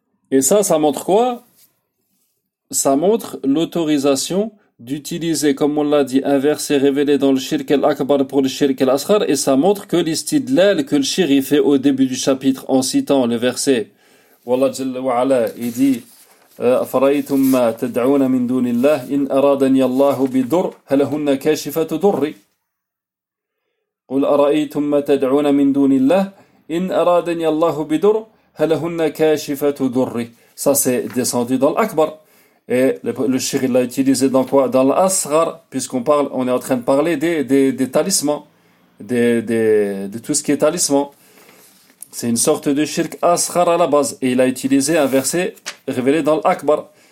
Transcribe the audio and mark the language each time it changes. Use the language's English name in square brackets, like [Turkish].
[French] Et ça montre quoi? Ça montre l'autorisation d'utiliser, comme on l'a dit, un verset révélé dans le shirk al-akbar pour le shirk al-asghar, et ça montre que l'istidlal que le shirk fait au début du chapitre en citant le verset Wallah Jalla wa Ala, il dit [Arabic] Afaraytum ma tad'ouna min dunillah in aradani Allahu bi dur halahunna kashifat durri. قل أرأيتم ما تدعون من دون الله إن أرادني الله بضر هل هن كاشفات ضري. [French] Ça c'est descendu dans l'akbar. Et le shir l'a utilisé dans quoi? Dans l'asghar, puisqu'on parle, on est en train de parler des talismans, de tout ce qui est talisman. C'est une sorte de shirk asghar à la base. Et il a utilisé un verset révélé dans l'akbar.